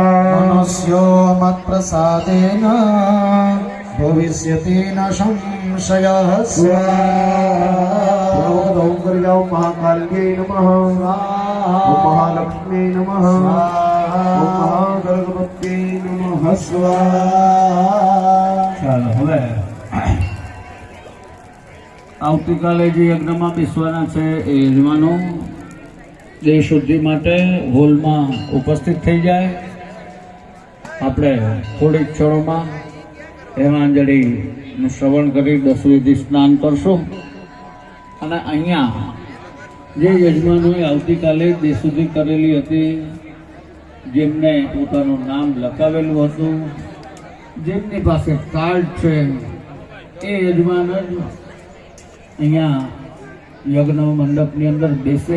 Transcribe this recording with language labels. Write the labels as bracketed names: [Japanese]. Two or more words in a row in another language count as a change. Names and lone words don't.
[Sanskrit] मनुष्यो मत्प्रसादेन भविष्यति न संशयः स्वाहा ओम कर जाओ महाकाल्ये नमः ओम महालक्ष्मी नमः ओम महागणपते नमः स्वाहा [Gujarati] ચાલો હવે આવતીકાલે જે યજ્ઞમાં બેસવાના છે એ યજમાનો દેહ શુદ્ધિ માટે હોલમાં ઉપસ્થિત થઈ જાય. આપણે થોડીક ક્ષણોમાં હેમાંજળીનું શ્રવણ કરી 10 વિધિ સ્નાન કરશું અને અહીંયા જે યજમાનોએ આવતીકાલે દેહ શુદ્ધિ કરેલી હતી, જેમને પોતાનું નામ લખાવેલું હતું, જેમની પાસે કાર્ડ છે, એ યજમાન જ અહીંયા યજ્ઞ મંડપની અંદર બેસે.